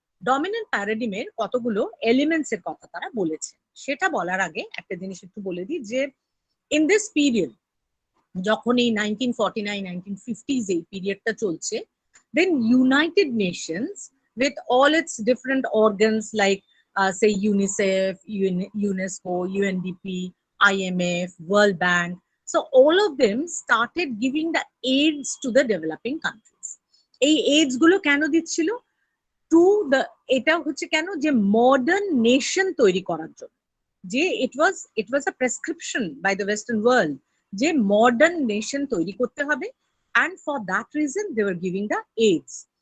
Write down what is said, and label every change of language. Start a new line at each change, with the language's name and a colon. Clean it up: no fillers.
Bangla: Dominant প্যারাডিমের কতগুলো elements এর কথা তারা বলেছে। সেটা বলার আগে একটা জিনিস একটু বলে দিই যে
English: in this period,
Bangla: যখন এই 1949 1950s এই পিরিয়ডটা চলছে,
English: Then United Nations with all its different organs like say UNICEF, UNESCO, UNDP, IMF, World Bank, so all of them started giving the aids to the developing countries.
Bangla: এই aids গুলো কেন দিচ্ছিল? To the, এটা হচ্ছে কেন, যে মডার্ন নেশন তৈরি করার জন্য, যে
English: it was a prescription by the western world
Bangla: যে মডার্ন নেশন তৈরি করতে হবে,
English: and for that reason they were giving the aids.